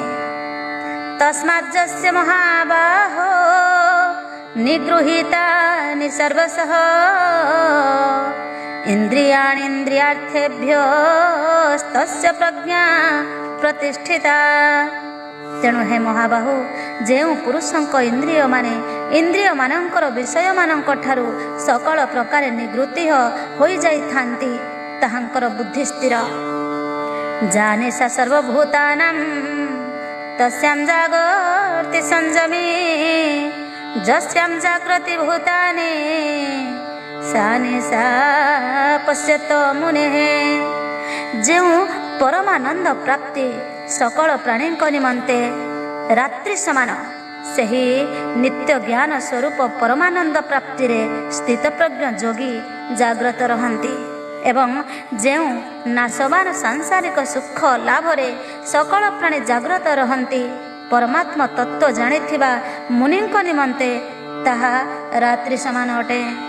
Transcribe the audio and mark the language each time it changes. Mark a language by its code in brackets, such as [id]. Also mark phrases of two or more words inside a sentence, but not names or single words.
[sa] ତସ୍ମାତ୍ ଯସ୍ୟ ମହାବାହୋ ନିଗୃହୀତାନି ସର୍ବଶଃ ଇନ୍ଦ୍ରିୟାଣୀନ୍ଦ୍ରିୟାର୍ଥେଭ୍ୟସ୍ତସ୍ୟ ପ୍ରଜ୍ଞା ପ୍ରତିଷ୍ଠିତା। [or] ତେଣୁ ହେ ମହାବାହୁ, ଯେଉଁ ପୁରୁଷଙ୍କ ଇନ୍ଦ୍ରିୟମାନେ ଇନ୍ଦ୍ରିୟମାନଙ୍କର ବିଷୟମାନଙ୍କ ଠାରୁ ସକଳ ପ୍ରକାରେ ନିବୃତ୍ତି ହୋଇଯାଇଥାନ୍ତି ତାହାଙ୍କର ବୁଦ୍ଧି ସ୍ଥିର। [sa] जाने सा सर्वभूतानां तस्यां जागर्ति संयमी जस्यां जागृति भूतानि सा निशा पश्यत मुनेः। [or] ଯେଉଁ ପରମାନନ୍ଦ ପ୍ରାପ୍ତି ସକଳ ପ୍ରାଣୀଙ୍କ ନିମନ୍ତେ ରାତ୍ରି ସମାନ, ସେହି ନିତ୍ୟ ଜ୍ଞାନ ସ୍ୱରୂପ ପରମାନନ୍ଦ ପ୍ରାପ୍ତିରେ ସ୍ଥିତପ୍ରଜ୍ଞ ଯୋଗୀ ଜାଗ୍ରତ ରହନ୍ତି ଏବଂ ଯେଉଁ ନାଶବାନ ସାଂସାରିକ ସୁଖ ଲାଭରେ ସକଳ ପ୍ରାଣୀ ଜାଗ୍ରତ ରହନ୍ତି, ପରମାତ୍ମା ତତ୍ତ୍ୱ ଜାଣିଥିବା ମୁନିଙ୍କ ନିମନ୍ତେ ତାହା ରାତ୍ରି ସମାନ ଅଟେ।